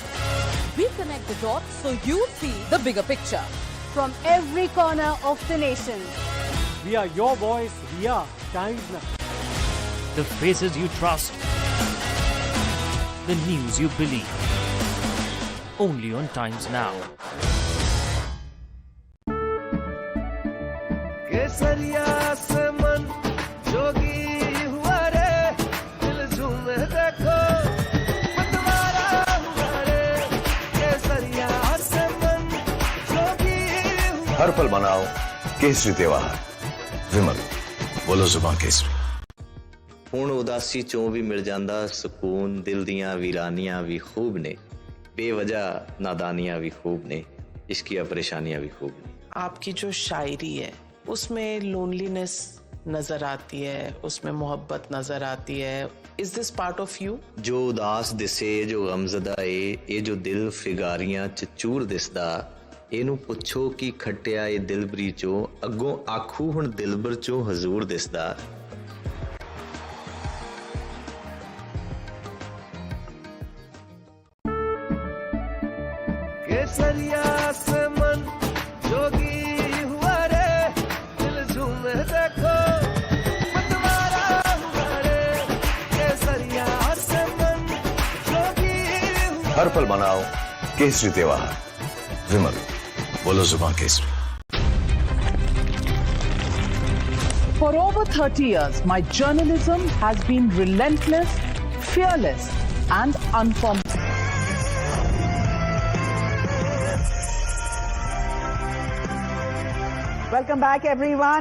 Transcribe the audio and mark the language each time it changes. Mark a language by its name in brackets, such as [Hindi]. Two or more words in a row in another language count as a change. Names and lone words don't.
[English] We connect the dots so you see the bigger picture. From every corner of the nation. We are your voice. We are Times Now. The faces you trust. The news you believe. Only on Times Now. [Hindi] केसरिया से मन जोगी हुआ रे दिल झूमे देखो मतवारा हुआ रे केसरिया से मन जोगी हुआ हर पल मनाओ केसरी त्योहार विमल बोलो जुबान केसरी [Punjabi] ਹੁਣ ਉਦਾਸੀ ਚੋਂ ਵੀ ਮਿਲ ਜਾਂਦਾ ਸਕੂਨ ਦਿਲ ਦੀਆਂ ਵੀਰਾਨੀਆਂ ਵੀ ਖੂਬ ਨੇ ਬੇਵਜ੍ਹਾ ਨਾਦਾਨੀਆਂ ਵੀ ਖੂਬ ਨੇ ਇਸ਼ਕੀਆ ਪਰੇਸ਼ਾਨੀਆਂ ਵੀ ਖੂਬ ਨੇ [Hindi] आपकी जो शायरी है उसमें लोनलीनेस नजर आती है उसमें मोहब्बत नजर आती है [English] is this part of you [Punjabi] ਜੋ ਉਦਾਸ ਦਿਸੇ ਜੋ ਗਮਜ਼ਦਾ ਏ ਇਹ ਜੋ ਦਿਲ ਫਿਗਾਰੀਆਂ ਚ ਚੂਰ ਦਿਸਦਾ ਇਹਨੂੰ ਪੁੱਛੋ ਕੀ ਖੱਟਿਆ ਏ ਦਿਲਬਰੀ ਚੋਂ ਅੱਗੋਂ ਆਖੂ ਹੁਣ ਦਿਲਬਰ ਚੋਂ ਹਜ਼ੂਰ ਦਿਸਦਾ [Hindi] केसरिया से मन जोगी हुआ रे दिल झूमे देखो मतवारा हुआ रे केसरिया से मन जोगी हुआ हर पल मनाओ केसरी त्योहार विमल बोलो जुबान केसरी [English] For over 30 years, my journalism has been relentless, fearless, and uncompromising. Welcome back, everyone.